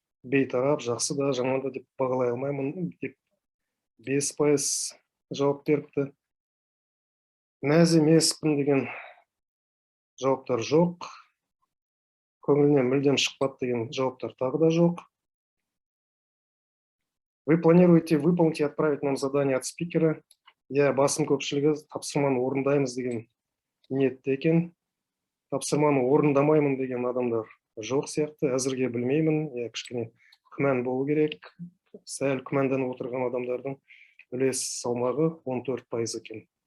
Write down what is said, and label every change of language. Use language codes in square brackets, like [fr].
[kk] Бейтарап, жақсы да, жаман да деп бағалай алмаймын деп 5% жауап беріпті. Мәз емеспін деген жауаптар жоқ. Көңілінен мүлдем шықпады деген жауаптар тағы да жоқ. [ru] Вы планируете выполнить и отправить нам задание от спикера? [kk] Я басым көпшілігі тапсырманы орындаймыз деген ниетте екен. Тапсырманы орындамаймын деген адамдар жоқ сияқты. Әзірге білмеймін. Кішкене күмән болу керек. Сәл күмәнданып отырған адамдардың үлес салмағы 14% екен.